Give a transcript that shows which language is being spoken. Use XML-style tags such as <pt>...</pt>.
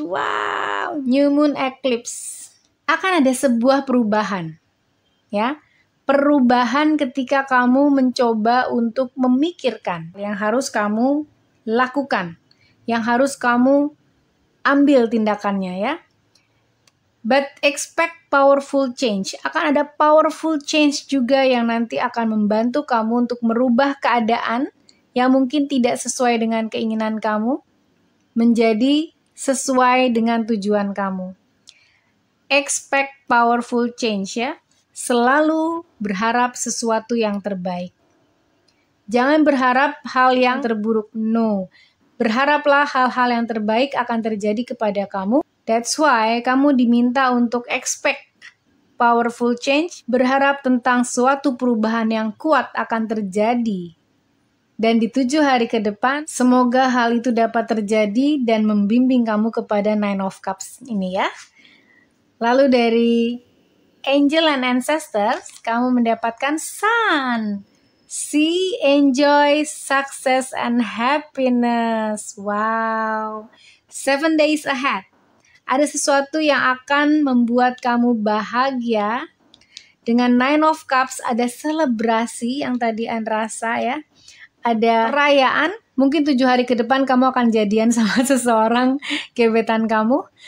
<en>Wow, new moon eclipse.</en> <id>Akan ada sebuah perubahan. Ya, perubahan ketika kamu mencoba untuk memikirkan yang harus kamu lakukan, yang harus kamu ambil tindakannya ya.</id> <en>But expect powerful change.</en> <id>Akan ada powerful change juga yang nanti akan membantu kamu untuk merubah keadaan yang mungkin tidak sesuai dengan keinginan kamu menjadi sesuai dengan tujuan kamu.</id> <en>Expect powerful change</en> <id>ya. Selalu berharap sesuatu yang terbaik. Jangan berharap hal yang terburuk. No. Berharaplah hal-hal yang terbaik akan terjadi kepada kamu.</id> <en>That's why</en> <id>kamu diminta untuk</id> <en>expect powerful change,</en> <id>berharap tentang suatu perubahan yang kuat akan terjadi. Dan di 7 hari ke depan, semoga hal itu dapat terjadi dan membimbing kamu kepada 9 of Cups ini ya. Lalu dari Angel and Ancestors, kamu mendapatkan Sun.</id> <en>See, enjoy, success, and happiness. Wow. 7 days ahead.</en> <id>Ada sesuatu yang akan membuat kamu bahagia. Dengan 9 of Cups ada selebrasi yang tadi rasa ya. Ada perayaan. Mungkin 7 hari ke depan kamu akan jadian sama seseorang gebetan kamu.</id>